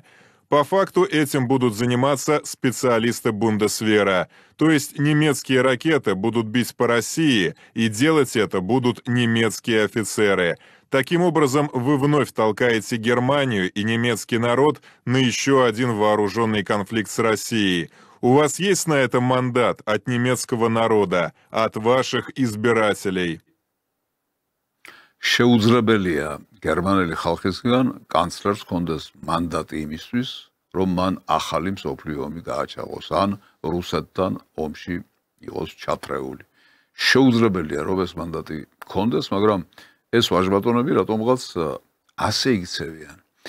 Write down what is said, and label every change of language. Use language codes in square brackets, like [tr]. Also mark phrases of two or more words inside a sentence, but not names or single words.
[ru] По факту этим будут заниматься специалисты Бундесвера, то есть немецкие ракеты будут бить по России, и делать это будут немецкие офицеры. Таким образом, вы вновь толкаете Германию и немецкий народ на еще один вооруженный конфликт с Россией. У вас есть на это мандат от немецкого народа, от ваших избирателей? [ka] შეუძლებელია გერმანელი ხალხისგან კანცლერს ჰქონდეს მანდატი იმისთვის, რომ მან ახალი მსოფლიო ომი გააჩაღოს ან რუსეთთან ომში იყოს ჩათრეული. შეუძლებელია რომ ეს მანდატი ჰქონდეს, მაგრამ ეს ვაჟბატონები რატომღაც ასე იქცევიან.